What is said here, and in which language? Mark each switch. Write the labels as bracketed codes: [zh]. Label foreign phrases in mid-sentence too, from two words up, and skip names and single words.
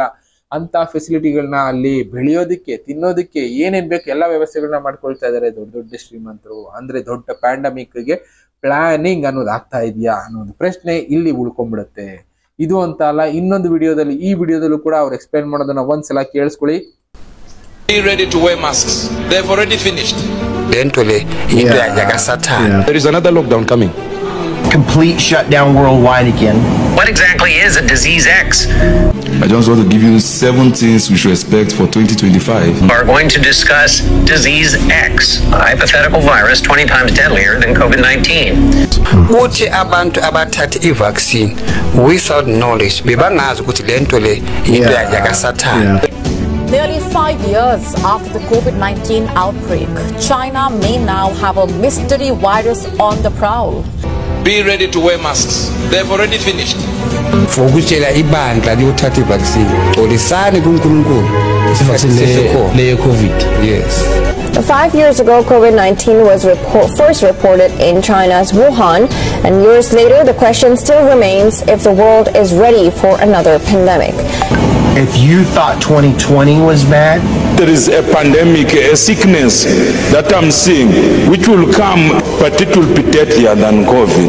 [kn] ಅಂತ ಫೆಸಿಲಿಟಿಗಳನ್ನ ಅಲ್ಲಿ ಬೆಳೆಯೋದಿಕ್ಕೆ ತಿನ್ನೋದಿಕ್ಕೆ ಏನೇನ್ ಬೇಕು ಎಲ್ಲ ವ್ಯವಸ್ಥೆಗಳನ್ನ ಮಾಡ್ಕೊಳ್ತಾ ಇದಾರೆ ದೊಡ್ಡ ದೊಡ್ಡ ಶ್ರೀಮಂತರು. ಅಂದ್ರೆ ದೊಡ್ಡ [en] pandemic planning [kn] ಅನ್ನೋದು ಆಗ್ತಾ ಇದೆಯಾ ಅನ್ನೋದು ಪ್ರಶ್ನೆ ಇಲ್ಲಿ ಉಳ್ಕೊಂಡ್ಬಿಡುತ್ತೆ. ಇದು ಅಂತ ಅಲ್ಲ, ಇನ್ನೊಂದು ವಿಡಿಯೋದಲ್ಲಿ ಈ ವಿಡಿಯೋದಲ್ಲೂ ಕೂಡ ಅವ್ರು ಎಕ್ಸ್ಪ್ಲೈನ್ ಮಾಡೋದನ್ನ ಒಂದ್ಸಲ ಕೇಳಿಸ್ಕೊಳ್ಳಿ. [en] Be ready to wear masks. They've already finished. There is another lockdown coming. complete shutdown worldwide again. What exactly is a disease X? I just want to give you 7 things we should expect for 2025. We're going to discuss disease X, a hypothetical virus 20 times deadlier than COVID-19. [nd] Uthi abantu abathathe i-vaccine [en] without knowledge [nd] bebangazi ukuthi lento le into yakasathana. [en] Nearly 5 years after the COVID-19 outbreak, China may now have a mystery virus on the prowl. Be ready to wear masks. They've already finished. [nd] Fokutshela ibandla liyothatha i-vaccine. Xolisani kuNkulunkulu. Leyo COVID. [en] Yes. 5 years ago, COVID-19 was first reported in China's Wuhan, and years later, the question still remains if the world is ready for another pandemic. If you thought 2020 was bad, there is a pandemic, a sickness that I'm seeing, which will come, but it will be deadlier than COVID.